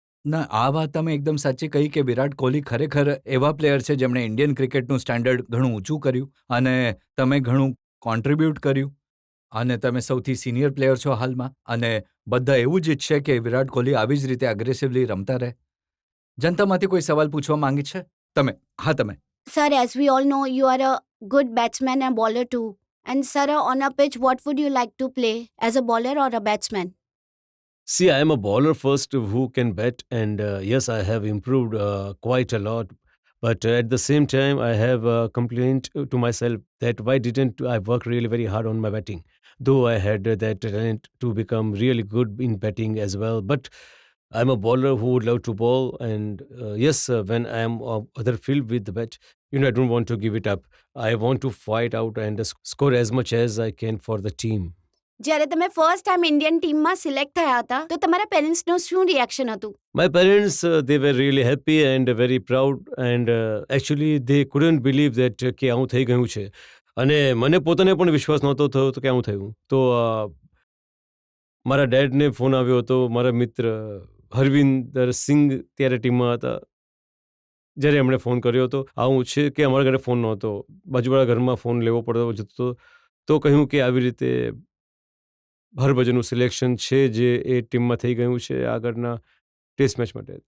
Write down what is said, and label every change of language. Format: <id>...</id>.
<gu>ના, આ વાત તમે એકદમ સાચી કહી કે વિરાટ કોહલી ખરેખર એવા પ્લેયર છે જેમણે ઇન્ડિયન ક્રિકેટનું સ્ટેન્ડર્ડ ઘણું ઊંચું કર્યું, અને તમે ઘણું કોન્ટ્રીબ્યુટ કર્યું, અને તમે સૌથી સિનિયર પ્લેયર છો હાલમાં, અને બધા એવું જ ઈચ્છે કે વિરાટ કોહલી આવી જ રીતે અગ્રેસિવલી રમતા રહે. જનતામાંથી કોઈ સવાલ પૂછવા માંગે છે? તમે. હા, તમે.</gu> <en>Sir, as we all know, you are a good batsman and bowler too. And sir, on a pitch, what would you like to play, as a bowler or a batsman? See, I am a bowler first who can bat, and yes, I have improved quite a lot. But at the same time, I have complained to myself that why didn't I work really very hard on my batting? Though I had that talent to become really good in batting as well. But I'm a bowler who would love to bowl, and yes, when I am other field with the bat, I don't want to give it up. I want to fight out and score as much as I can for the team.</en> <gu>જ્યારે તમે first time Indian ટીમમાં select થયા હતા તો તમારા પેરેન્ટ્સનું શું reaction હતું?</gu> <en>My parents, they were really happy and very proud, and actually they couldn't believe that</en> <gu>કે આવું થઈ ગયું છે. અને મને પોતાને પણ વિશ્વાસ નહોતો થયો તો કે આવું થયું. તો મારા ડેડને ફોન આવ્યો હતો, મારા મિત્ર હરવિંદર સિંઘ ત્યારે ટીમમાં હતા, જ્યારે એમણે ફોન કર્યો હતો. આવું છે કે અમારા ઘરે ફોન નહોતો, બાજુવાળા ઘરમાં ફોન લેવો પડતો જતો, તો કહ્યું કે આવી રીતે હરભજનનું સિલેક્શન છે જે એ ટીમમાં થઈ ગયું છે આગળના ટેસ્ટ મેચ માટે.</gu>